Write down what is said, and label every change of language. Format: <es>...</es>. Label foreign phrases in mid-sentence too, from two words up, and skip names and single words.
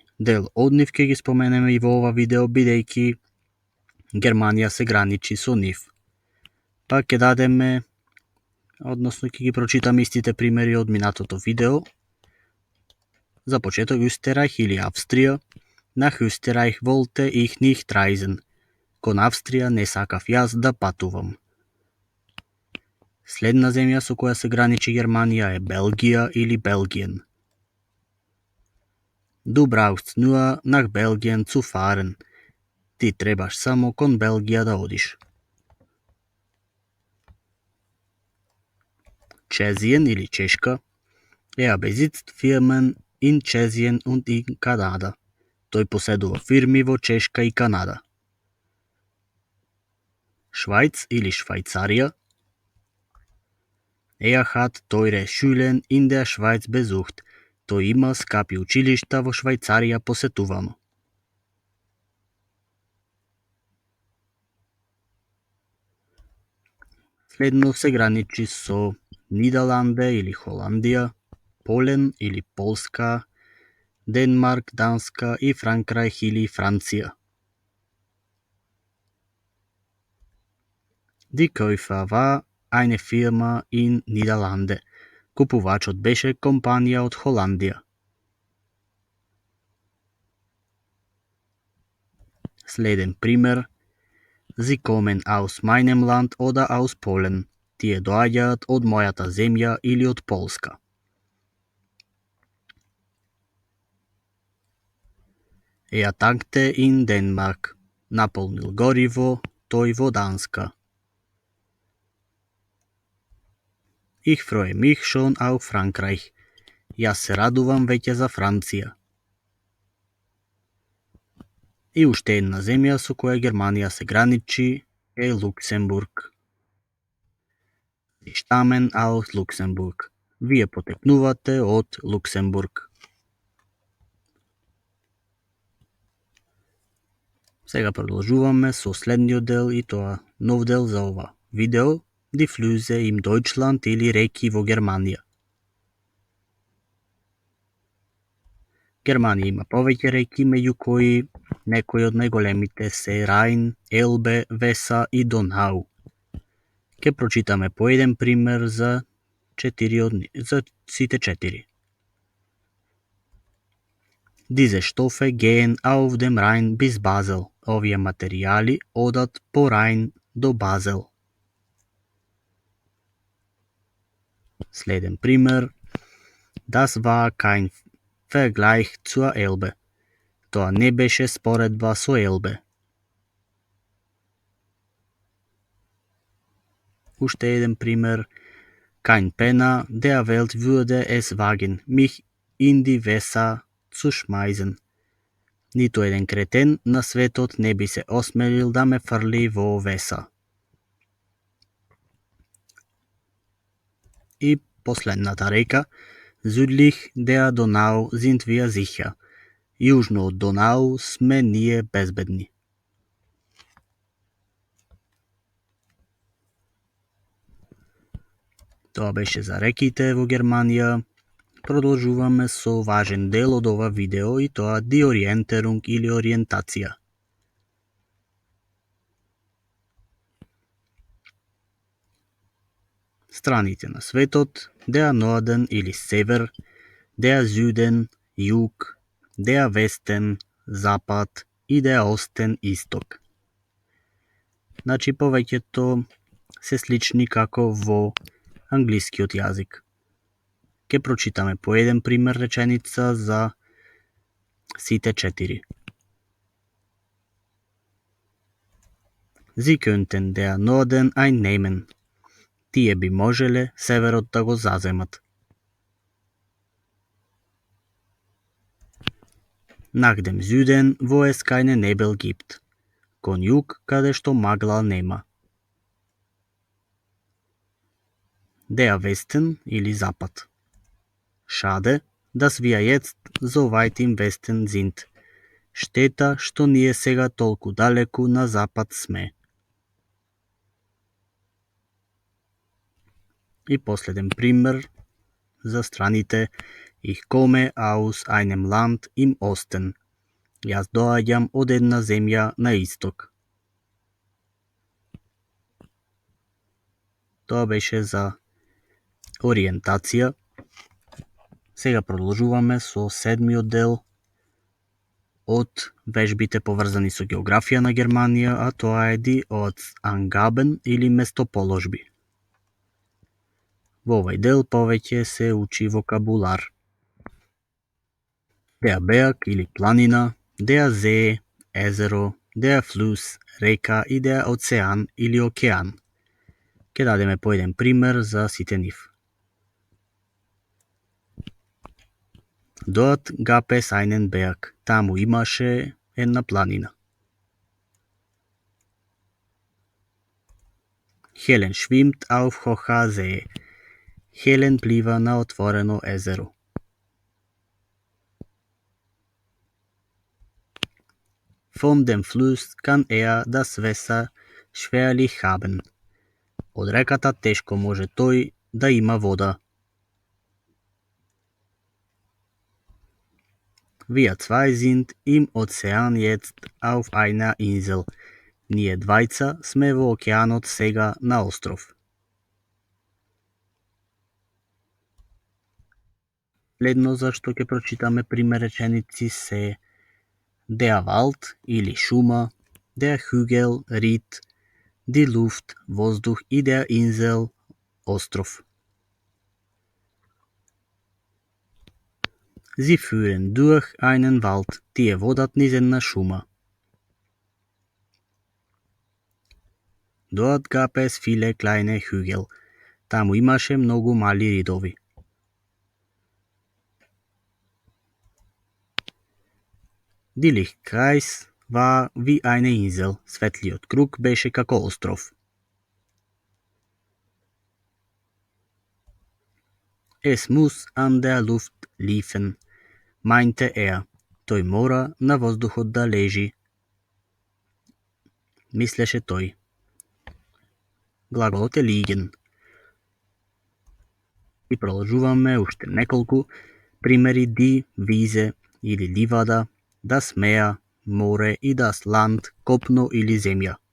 <mk>Дел од нив ќе ги споменеме и во ова видео, бидејќи Германија се граничи со нив. Па ќе дадеме, односно ќе ги прочитаме истите примери од минатото видео. За почеток Österreich или Австрија.</mk> <de>Nach Österreich wollte ich nicht reisen.</de> <mk>Кон Австрија не сакав јас да патувам. Следна земја со која се граничи Германија е Белгија или Белгиен.</mk> <de>Du brauchst nur nach Belgien zu fahren.</de> <mk>Ти требаш само кон Белгија да одиш. Tschechien или Чешка.</mk> <de>Besitzt Firmen in Tschechien und in Kanada.</de> <mk>Тој поседува фирми во Чешка и Канада. Швајц или Швајцарија.</mk> <de>Hat teure Schulen in der Schweiz besucht.</de> <mk>Тој има скапи училишта во Швајцарија посетувано. Следно се граничи со Нидерланде или Холандија, Полен или Полска, Денмарк, Данска и Франкрајх или Франција.</mk> <de>Die Käufer war eine Firma in Niederlande.</de> <mk>Купувачот беше компанија од Холандија. Следен пример.</mk> <de>Sie kommen aus meinem Land oder aus Polen.</de> <mk>Тие доаѓаат од мојата земја или од Полска.</mk> <de>Я tankte in Denmark.</de> <mk>Наполнил гориво тој во Данска.</mk> <de>Ich freue mich schon auf Frankreich.</de> <mk>Јас се радувам веќе за Франција. И уште една земја со која Германија се граничи е Луксембург.</mk> <de>Sie stammen aus Luxemburg.</de> <mk>Вие потекнувате од Луксембург. Сега продолжуваме со следниот дел и тоа нов дел за ова видео.</mk> <de>Die Flüsse im Deutschland</de> <mk>или реки во Германија. Германија има повеќе реки, меѓу кои некои од најголемите се Рајн, Елбе, Веса и Донау. Ке прочитаме по еден пример за сите четири.</mk> <de>Diese Stoffe gehen auf dem Rhein bis Basel.</de> <mk>Овие материјали одат по Рајн до Базел. Следен пример.</mk> <de>Das war kein Vergleich zur Elbe.</de> <mk>Тоа не беше споредба со Елбе. Уште еден пример.</mk> <de>Kein Penner der Welt würde es wagen, mich in die Weser zu schmeißen.</de> <mk>Ниту еден кретен на светот не би се осмелил да ме фрли во Веса. И последната река.</mk> <de>Südlich der Donau sind wir sicher.</de> <mk>Јужно од Донау сме ние безбедни. Тоа беше за реките во Германија. Продолжуваме со важен дел од ова видео и тоа</mk> <de>die Orientierung</de> <mk>или ориентација. Страните на светот,</mk> <de>der Norden</de> <mk>или север,</mk> <de>der Süden, југ, der Westen,</de> <mk>запад и</mk> <de>der Osten,</de> <mk>исток. Значи повеќето се слични како во англискиот јазик. Ке прочитаме по еден пример реченица за сите четири.</mk> <de>Sie könnten der Norden einnehmen.</de> <mk>Тие би можеле северот да го заземат.</mk> <de>Nach dem Süden, wo es keine Nebel gibt.</de> <mk>Кон југ, каде што магла нема.</mk> <de>Der Westen</de> <mk>или запад.</mk> <de>Schade, dass wir jetzt so weit im Westen sind.</de> <mk>Штета што ние сега толку далеку на запад сме. И последен пример за страните.</mk> <de>Ich komme aus einem Land im Osten.</de> <mk>Јас доаѓам од една земја на исток. Тоа беше за ориентација. Сега продолжуваме со седмиот дел од вежбите поврзани со географија на Германија, а тоа е</mk> <de>die Ortsangaben</de> <mk>или местоположби. Во овој дел повеќе се учи вокабулар.</mk> <de>Der Berg</de> <mk>или планина,</mk> <de>der See, езеро, der Fluss,</de> <mk>река и</mk> <de>der Ocean</de> <mk>или океан. Ке дадеме по еден пример за сите нив.</mk> <de>Dort gab es einen Berg.</de> <mk>Таму имаше една планина.</mk> <de>Helen schwimmt auf hoher See.</de> <mk>Хелен плива на отворено езеро.</mk> <de>Von dem Fluss kann das Wasser schwerlich haben.</de> <mk>Од реката тешко може тој да има вода.</mk> <de>Wir zwei sind im Ozean jetzt auf einer Insel.</de> <mk>Ние двајца сме во океанот сега на остров. Следно за што ќе прочитаме пример реченици се</mk> <de>der Wald</de> <mk>или шума,</mk> <de>der Hügel, Ried, die Luft,</de> <mk>воздух и</mk> <de>der Insel,</de> <mk>остров.</mk> <de>Sie führen durch einen Wald.</de> <mk>Тие водат низ една шума.</mk> <de>Dort gab es viele kleine Hügel.</de> <mk>Таму имаше многу мали ридови.</mk> <de>Die Lichtkreis war wie eine Insel.</de> <mk>Светлиот круг беше како остров.</mk> <de>Es muss an der Luft liegen, meinte er.</de> <mk>Тој мора на воздухот да лежи. Мислеше тој. Глаголот е liegen. И продолжуваме уште неколку примери</mk> <de>die Wiese</de> <mk>или ливада,</mk> <de>das Meer,</de> <mk>море и</mk> <de>das Land,</de> <mk>копно или земја.</mk>